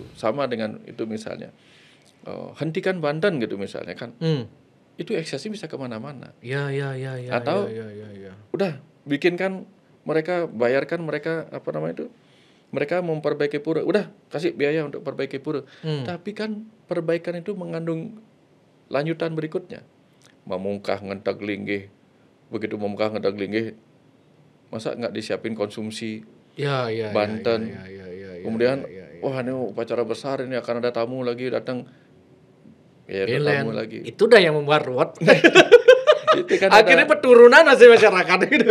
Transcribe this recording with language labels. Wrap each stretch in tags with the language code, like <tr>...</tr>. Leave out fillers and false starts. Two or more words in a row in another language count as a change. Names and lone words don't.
<id>Sama dengan itu misalnya, hentikan Banten gitu misalnya kan, itu eksesnya bisa kemana-mana. Atau udah bikinkan mereka, bayarkan mereka mereka memperbaiki pura, udah kasih biaya untuk perbaiki pura. Tapi kan perbaikan itu mengandung lanjutan berikutnya.</id> <ban>Memungkah ngentak linggih, begitu memungkah ngentak linggih,</ban> <id>masa nggak disiapin konsumsi Banten. Kemudian wah ini upacara besar ini akan ada tamu lagi datang. Tamu lagi. Itu dah yang membuat ruwet. Itu kan akhirnya peturunan masih masyarakat gitu.</id>